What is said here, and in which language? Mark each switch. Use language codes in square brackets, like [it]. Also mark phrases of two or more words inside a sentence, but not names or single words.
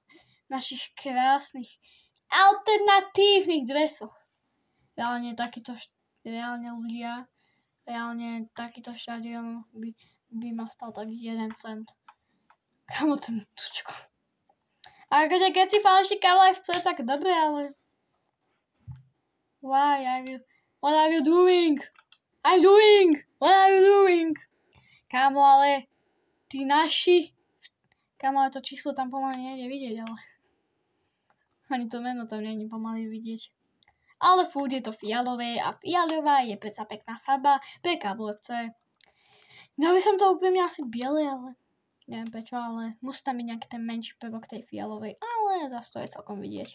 [sk] Našich krásnych alternatívnych dresoch. Reálne takýto štadión by ma stal tak 1 cent. Kamo ten tučko. A akože keď si fanúšik KVFC, tak dobre, ale [en] what are you doing? What are you doing? [sk] Kámo, ale tí naši kámo, ale to číslo tam pomaly nejde vidieť, ale ani to meno tam nie je pomaly vidieť. Ale furt je to fialové a fialová je predsa pekná farba pre KVFC. Dal by som to úplne asi biele, ale neviem prečo, ale musí tam byť nejaký ten menší prvok tej fialovej, ale zase to je celkom vidieť.